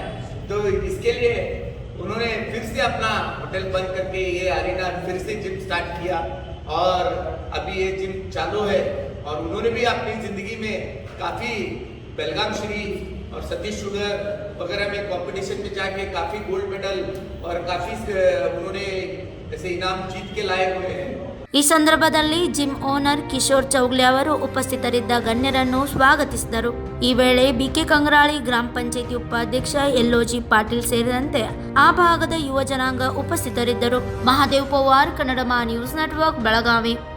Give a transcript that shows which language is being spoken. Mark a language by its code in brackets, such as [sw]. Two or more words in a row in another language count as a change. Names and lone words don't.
[hi] तो इसके लिए उन्होंने फिर से अपना होटल बंद करके ये अरेना फिर से जिम स्टार्ट किया, और अभी ये जिम चालू है. और उन्होंने भी अपनी ज़िंदगी में काफ़ी बेलगाम श्री और सतीश शुगर वगैरह में कंपटीशन में जाके काफ़ी गोल्ड मेडल और काफ़ी उन्होंने ऐसे इनाम जीत के लाए हुए हैं. [kn] ಈ ಸಂದರ್ಭದಲ್ಲಿ [en] gym owner [kn] ಕಿಶೋರ್ ಚೌಗ್ಲೆ ಅವರು ಉಪಸ್ಥಿತರಿದ್ದ ಗಣ್ಯರನ್ನು ಸ್ವಾಗತಿಸಿದರು. ಈ ವೇಳೆ ಬಿಕೆ ಕಂಗ್ರಾಳಿ ಗ್ರಾಮ ಪಂಚಾಯಿತಿ ಉಪಾಧ್ಯಕ್ಷ ಎಲ್ಒಜಿ ಪಾಟೀಲ್ ಸೇರಿದಂತೆ ಆ ಭಾಗದ ಯುವ ಜನಾಂಗ ಉಪಸ್ಥಿತರಿದ್ದರು. ಮಹಾದೇವ್ ಪವಾರ್, ಕನ್ನಡಮ ನ್ಯೂಸ್ ನೆಟ್ವರ್ಕ್, ಬೆಳಗಾವಿ.